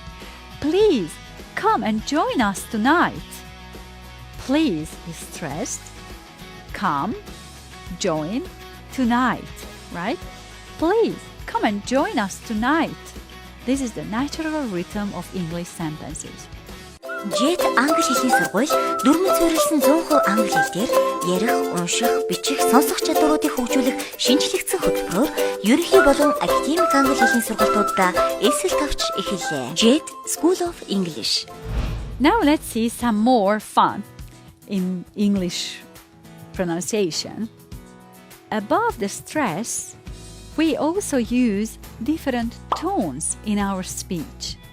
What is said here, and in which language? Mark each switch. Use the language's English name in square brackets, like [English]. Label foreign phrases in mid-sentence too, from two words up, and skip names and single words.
[English] Please come and join us tonight. Please is stressed. Come, join, tonight, right? Please come and join us tonight. This is the natural rhythm of English sentences. [Mongolian] Jet англи хэлний сургууль дөрмөн суурилсан 100% англи хэл дээр ярих, унших, бичих, сонсох чадваруудыг хөгжүүлэх шинжлэгдсэн хөтөлбөрөөр ерөнхий болон академик англи хэлний сургалтуудаа эсэл тавьж эхэллээ. [English] Jet School of English. Now let's see some more fun. in English pronunciation. Above the stress, we also use different tones in our speech.